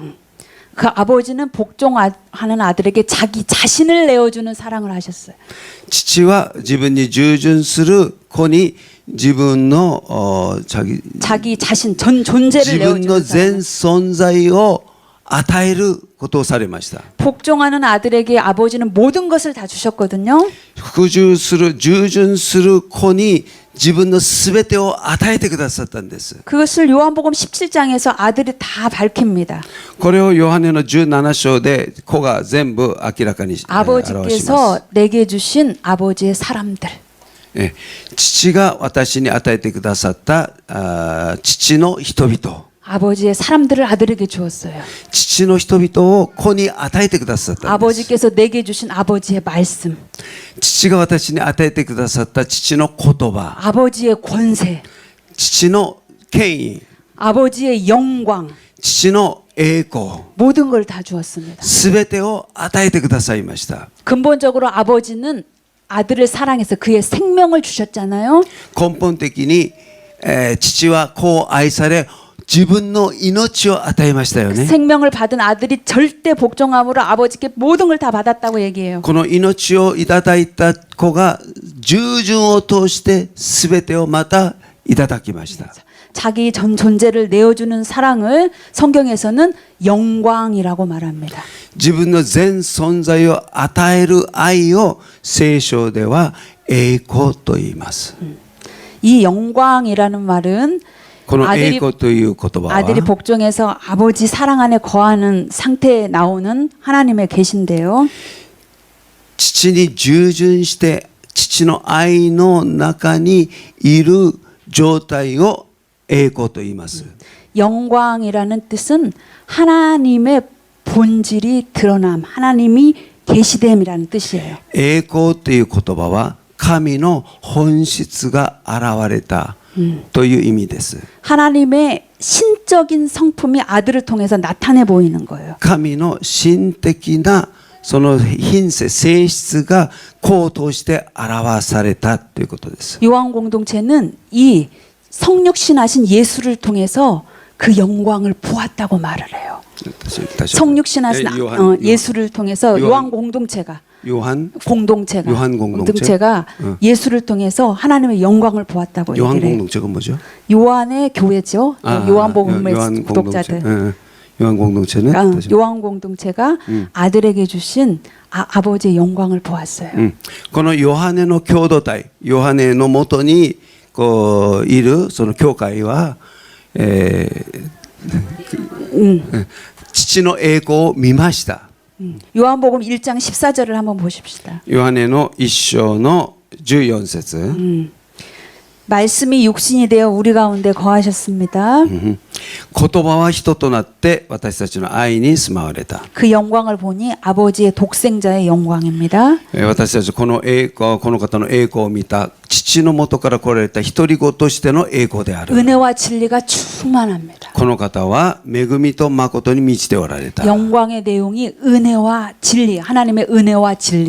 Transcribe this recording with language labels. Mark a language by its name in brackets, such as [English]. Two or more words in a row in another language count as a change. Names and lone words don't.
[Korean] 그 아버지는 복종하는 아들에게 자기 자신을 내어주는 사랑을 하셨어요. [Japanese] 父は自分に従順する子に自分の [Korean] 자기 자신 전 존재를 [Japanese] 自分の [Korean] 내어주는 [Japanese] 全 [Korean] 사랑. [Japanese] 存在を与えることをされました。 [Korean] 복종하는 아들에게 아버지는 모든 것을 다 주셨거든요. [Japanese] 従順する子に自分のすべてを与えてくださったんです。 [Korean] 그것을 요한복음 17장에서 아들이 다 밝힙니다. [Japanese] これをヨハネの17章で子が全部明らかに表します。 [Korean] 아버지께서 내게 주신 아버지의 사람들. [Japanese] 父が私に与えてくださった父の人々 [Korean] 아버지의 사람들을 아들에게 주었어요. [Japanese] 父の人々を子に与えてくださったんです [Korean] 아버지께서 내게 주신 아버지의 말씀, [Japanese] 父が私に与えてくださった父の言葉 [Korean] 아버지의 권세, [Japanese] 父の権威 [Korean] 아버지의 영광, [Japanese] 父の栄光 [Korean] 모든 걸 다 주었습니다. [Japanese] すべてを与えてくださいました [Korean] 근본적으로 아버지는 아들을 사랑해서 그의 생명을 주셨잖아요. [Japanese] 根本的に、父は子を愛され自分の命を与えましたよね [Korean] 생명을 받은 아들이 절대 복종함으로 아버지께 모든 걸 다 받았다고 얘기해요. [Japanese] この命をいただいた子が従順を通して全てをまたいただきました [Korean] 자기 전 존재를 내어주는 사랑을 성경에서는 영광이라고 말합니다. [Japanese] 自分の全存在を与える愛を聖書では栄光と言います [Korean] 이 영광이라는 말은 [Japanese] この栄光という言葉 [Korean] 아들이 [Japanese] は [Korean] 복종해서 아버지 사랑 안에 거하는 상태에 나오는 하나님의 계신데요. [Japanese] 父に従順して父の愛の中にいる状態を栄光と言います [Korean] 영광이라는 뜻은 하나님의 본질이 드러남, 하나님이 계시됨이라는 뜻이에요. [Japanese] 栄光という言葉は神の本質が現れたという意味です [Korean] 하나님의 신적인 성품이 아들을 통해서 나타내 보이는 거예요. [Japanese] 神の神的なその品性性質が子を通して表されたということです [Korean] 요한 공동체는 이 성육신하신 예수를 통해서 그 영광을 보았다고 말을 해요. 성육신하신 예수를 통해서 요한 공동체가 요한 공동체가 예수를 통해서 하나님의 영광을 보았다고 요한 얘기를 해요. 공동체가 뭐죠? 요한의 교회죠. 요한복음의 독자들. 요한 공동체는 요한 공동체가 아들에게 주신 아버지의 영광을 보았어요. [Japanese] このヨハネの共同体、ヨハネのもとにこういるその教会は、父の栄光を見ました。 [Korean] 요한복음 1장 14절을 한번 보십시다. [Japanese] ヨハネの一章の14節 [Korean] 말씀이 육신이 되어 우리 가운데 거하셨습니다. [Japanese] 言葉は人となって私たちの愛に住まわれた。 [Korean] 그 영광을 보니 아버지의 독생자의 영광입니다. [Japanese] 私たちこの方の栄光を見た父の元から来られた一人子としての栄光である。 [Korean] 은혜와 진리가 충만합니다. [Japanese] この方は恵みと誠に満ちておられた。 [Korean] 영광의 내용이 은혜와 진리, 하나님의 은혜와 진리.